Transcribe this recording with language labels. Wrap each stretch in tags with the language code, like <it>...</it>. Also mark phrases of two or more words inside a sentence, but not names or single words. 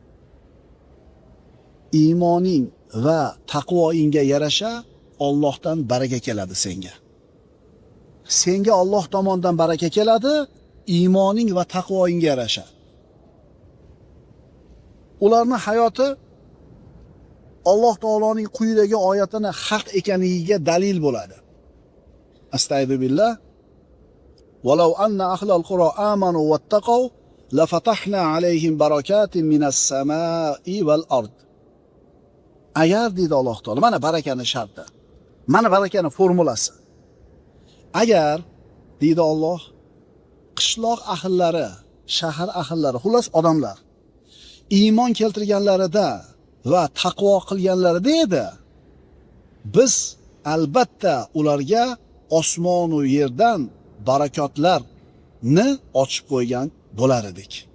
<uz>Iymoning va taqvoingga yarasha Allohdan baraka keladi senga. Senga Alloh tomonidan baraka keladi, iymoning va taqvoingga yarasha. Ularning hayoti Alloh taoloning quyidagi oyatini haq ekanligiga dalil bo'ladi. Astagfirullah.</uz> <ar>ولو أن أهل القرى آمنوا واتقوا لفتحنا عليهم بركات من السماء والأرض.</ar> <uz>Agar deydi Alloh taolo, mana barakani sharti. Mana barakani formulasi. Agar deydi Alloh, qishloq ahllari, shahar ahllari, xullas odamlar iymon keltirganlarida va taqvo qilganlarida edi, biz albatta ularga osmon va yerdan barakotlarni ochib qo'ygan bo'lar edik.</uz>